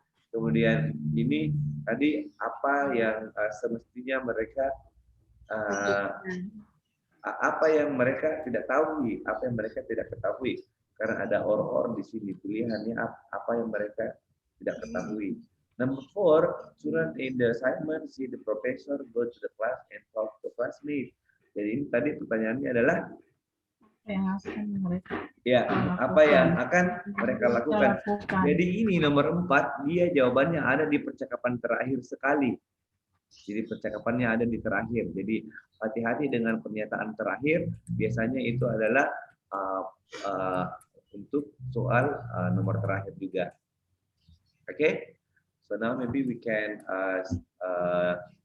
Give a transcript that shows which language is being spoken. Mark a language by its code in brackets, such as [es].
[id] Kemudian ini tadi apa yang semestinya mereka apa yang mereka tidak tahu, apa yang mereka tidak ketahui. Karena ada or di sini pilihannya apa yang mereka tidak ketahui. [en] Number 4, student in the assignment see the professor go to the class and talk to classmates. [id] Jadi ini tadi pertanyaannya adalah apa yang akan mereka lakukan. Jadi ini nomor 4, dia jawabannya ada di percakapan terakhir sekali. Jadi percakapannya ada di terakhir. Jadi hati-hati dengan pernyataan terakhir. Biasanya itu adalah untuk soal nomor terakhir juga. [en] Oke? Okay? So now maybe we can start.